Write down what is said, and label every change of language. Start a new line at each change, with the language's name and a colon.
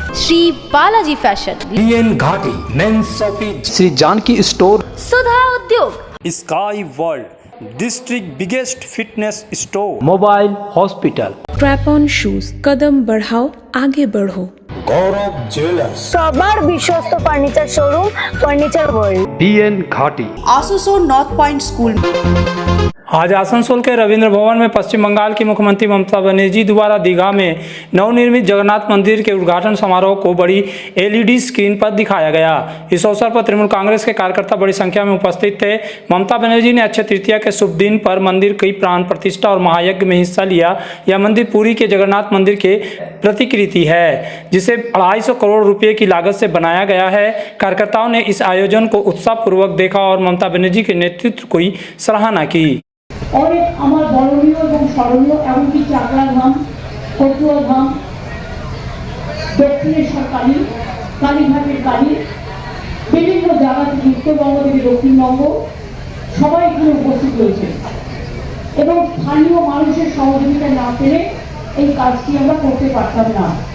Hindi: Shri Balaji fashion, BN घाटी mains shopping, Shri Janaki store, सुधा उद्योग, sky world district biggest fitness store, mobile hospital, strap on shoes, कदम बढ़ाओ आगे बढ़ो, गौरव jewellers,
Bangla: সবার বিশ্বস্ত furniture showroom furniture world.
Hindi: BN घाटी, आसोसोल नॉर्थ पॉइंट स्कूल। आज आसनसोल के रविंद्र भवन में पश्चिम बंगाल की मुख्यमंत्री ममता बनर्जी द्वारा दीघा में नवनिर्मित जगन्नाथ मंदिर के उद्घाटन समारोह को बड़ी LED स्क्रीन पर दिखाया गया। इस अवसर पर तृणमूल कांग्रेस के कार्यकर्ता बड़ी संख्या में उपस्थित थे। ममता बनर्जी ने अक्षय तृतीया के शुभ दिन पर मंदिर की प्राण प्रतिष्ठा और महायज्ञ में हिस्सा लिया। यह मंदिर पुरी के जगन्नाथ मंदिर के प्रतिकृति है, जिसे 250 करोड़ रुपये की लागत से बनाया गया है। कार्यकर्ताओं ने इस आयोजन को उत्साहपूर्वक देखा और ममता बनर्जी के नेतृत्व की सराहना की।
Bangla: অনেক আমার বরণীয় এবং স্মরণীয় এমনকি চাকলা ধাম, কচুয়া ধাম, দক্ষিণেশ্বর কালী, কালীঘাটের কালী, বিভিন্ন জায়গা থেকে উত্তরবঙ্গ থেকে দক্ষিণবঙ্গ সবাই এখানে উপস্থিত হয়েছে এবং স্থানীয় মানুষের সহযোগিতা না পেলে এই কাজটি আমরা করতে পারতাম না।